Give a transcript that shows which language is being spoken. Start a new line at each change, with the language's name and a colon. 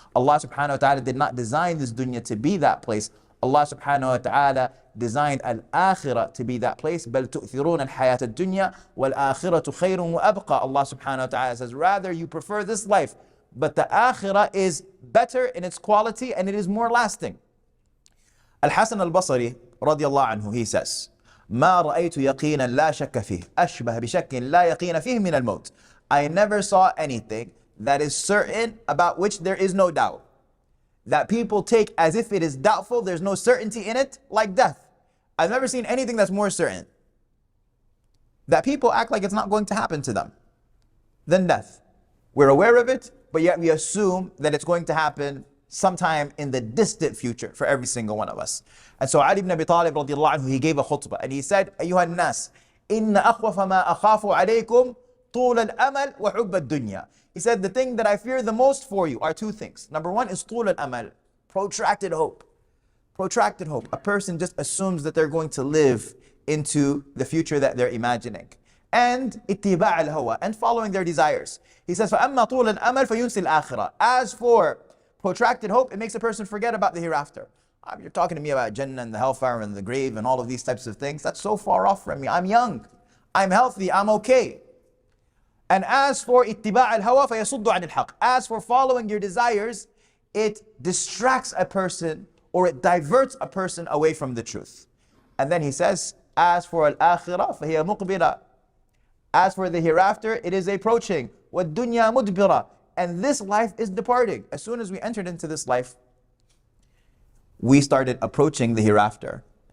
English: Allah subhanahu wa ta'ala did not design this dunya to be that place. Allah subhanahu wa ta'ala designed al-akhirah to be that place.
Arabic: بَلْ تُؤْثِرُونَ الْحَيَاةَ الدُّنْيَا وَالْآخِرَةُ خَيْرٌ وَأَبْقَى.
English: Allah subhanahu wa ta'ala says, rather you prefer this life, but the akhirah is better in its quality and it is more lasting.
Arabic: Al-Hasan al-Basri radiyallahu anhu,
English: he says,
Arabic: مَا رَأَيْتُ يَقِينًا لَا شَكَّ فِيهِ أَشْبَهَ بِشَكٍّ لَا يَقِينَ فِيهِ مِنَ الْمَوْتِ.
English: I never saw anything that is certain about which there is no doubt, that people take as if it is doubtful, there's no certainty in it, like death. I've never seen anything that's more certain, that people act like it's not going to happen to them, than death. We're aware of it, but yet we assume that it's going to happen sometime in the distant future for every single one of us. And so Ali ibn Abi Talib radiallahu anhu, he gave a khutbah and he said,
Arabic: أيها الناس إن أخوف ما أخاف عليكم طول الأمل وحب الدنيا.
English: He said, the thing that I fear the most for you are two things. Number one is
Arabic: طول الأمل,
English: protracted hope. Protracted hope. A person just assumes that they're going to live into the future that they're imagining. And
Arabic: اتباع الهوى,
English: and following their desires. He says,
Arabic: فأما طول الأمل فينسي الآخرة.
English: As for protracted hope, it makes a person forget about the hereafter. You're talking to me about Jannah and the hellfire and the grave and all of these types of things. That's so far off from me. I'm young, I'm healthy, I'm okay. And as for
Arabic: اتباع الهوى فيصد عن الحق.
English: As for following your desires, it distracts a person or it diverts a person away from the truth. And then he says, as for al-akhirah
Arabic: فهي مقبلة.
English: As for the hereafter, it is approaching.
Arabic: وَالدُّنْيَا مُدْبِرَةً.
English: And this life is departing. As soon as we entered into this life, we started approaching the hereafter.